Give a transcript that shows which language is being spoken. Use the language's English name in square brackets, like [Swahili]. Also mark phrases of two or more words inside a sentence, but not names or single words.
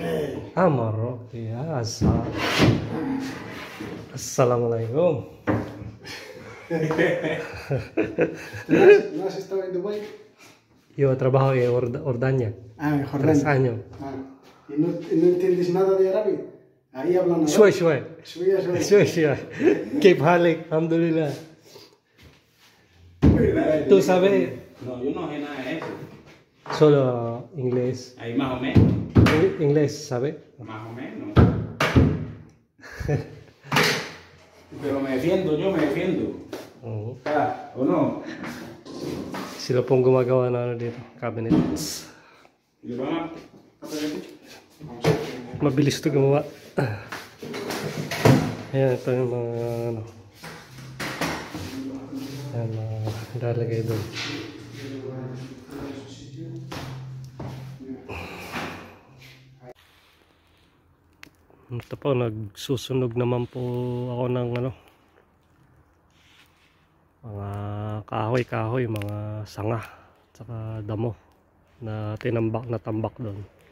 [Spanish] Ah, Marok. Ya, Assalamualaikum. ¿No has estado en Dubái? Yo trabajo en Ordania. Ah, en 3 Jordania. años. Ah, ¿y no entiendes nada de árabe? Ahí hablan árabe. [Arabic] Shway. Shوية. كيف حالك؟ الحمد لله. [Spanish] ¿Tú sabes No, yo no sé nada de eso. solo inglés? Ahí más o menos. Inglés, ¿sabes? Más o menos. Pero me defiendo, yo me defiendo. Ah, ¿o no? [Filipino] Sila pong gumagawa na ano dito, cabinets. [Spanish] ¿Y le van a [Filipino] Mabilis to gumawa. Ayan, ito yung mga ano. Ayan, lalagay doon. Ito po, nagsusunog naman po ako ng ano, mga kahoy, mga sanga, tsaka damo na tambak doon.